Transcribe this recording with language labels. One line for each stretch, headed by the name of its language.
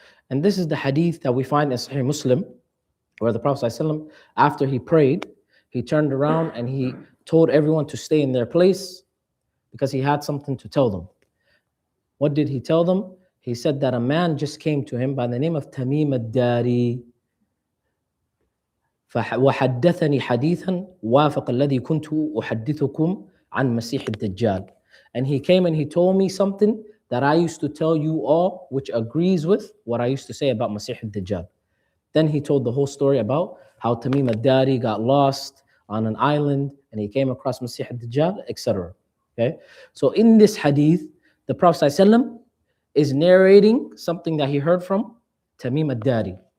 English: And this is the hadith that we find in Sahih Muslim, where the Prophet ﷺ, after he prayed, he turned around and he told everyone to stay in their place because he had something to tell them. What did he tell them? He said that a man just came to him by the name of Tamim ad-Dari.
Arabic: وحدثني حديثا وافق الذي كنت أحدثكم عن مسيح الدجال.
English: And he came and he told me something that I used to tell you all, which agrees with what I used to say about Masih al-Dajjal. Then he told the whole story about how Tamim al-Dari got lost on an island and he came across Masih al-Dajjal, etc. Okay, so in this hadith, the Prophet ﷺ is narrating something that he heard from Tamim al-Dari.